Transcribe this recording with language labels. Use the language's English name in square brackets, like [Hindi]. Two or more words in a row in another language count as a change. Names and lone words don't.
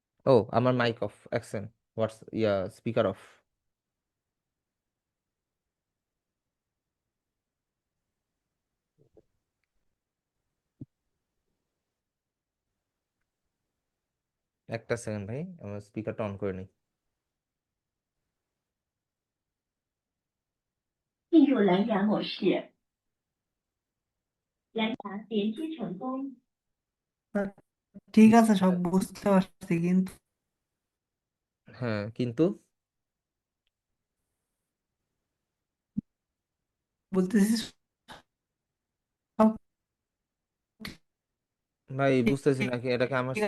[Bangla] ও আমার [English] mic off, accent what's speaker off. [Bangla] একটা সেকেন্ড ভাই, আমার স্পিকারটা অন করে নিই। [Chinese] 进入蓝牙模式，蓝牙连接成功。 [Bangla] ঠিক আছে, সব বুঝতে পারছি, কিন্তু হ্যাঁ কিন্তু বলতেছি সব ভাই বুঝতেছি নাকি এটা কি আমার